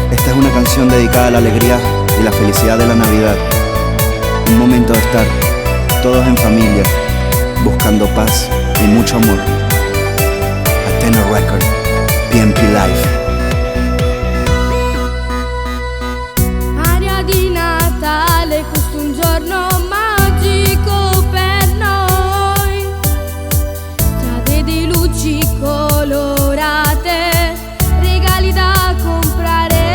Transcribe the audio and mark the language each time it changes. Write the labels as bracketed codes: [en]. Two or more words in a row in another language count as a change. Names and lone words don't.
[es] Esta es una canción dedicada a la alegría y la felicidad de la Navidad. Un momento de estar todos en familia, buscando paz y mucho amor. Athena Record, PNP Live. [it] Aria di Natale, questo un giorno magico per noi. Strade di luci colorate, regali da comprare.